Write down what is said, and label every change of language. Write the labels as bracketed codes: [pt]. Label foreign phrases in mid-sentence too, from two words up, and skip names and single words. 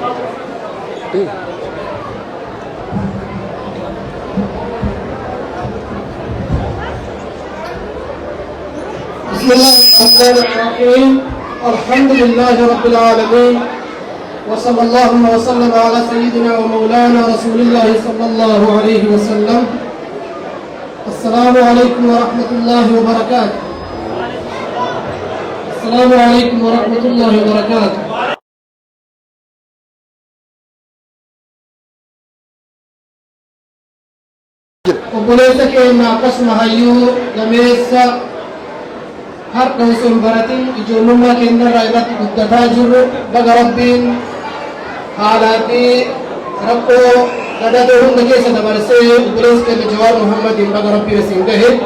[ar] بسم الله الرحمن الرحيم الحمد لله رب العالمين وصلى الله وسلم على سيدنا ومولانا رسول الله صلى الله عليه وسلم. السلام عليكم ورحمة الله وبركاته. السلام عليكم ورحمة الله وبركاته. [om] obboleessa keenya akkasuma hayyuu gameessa harka osoo hin baratin ijoollummaa keenyarraa irratti guddataa jirru baga rabbiin haalaa fi rakkoo gadadoo hunda keessa dabarsee obboleessa keenya Jawaar Muhammadiin baga rabbiin isin gahe.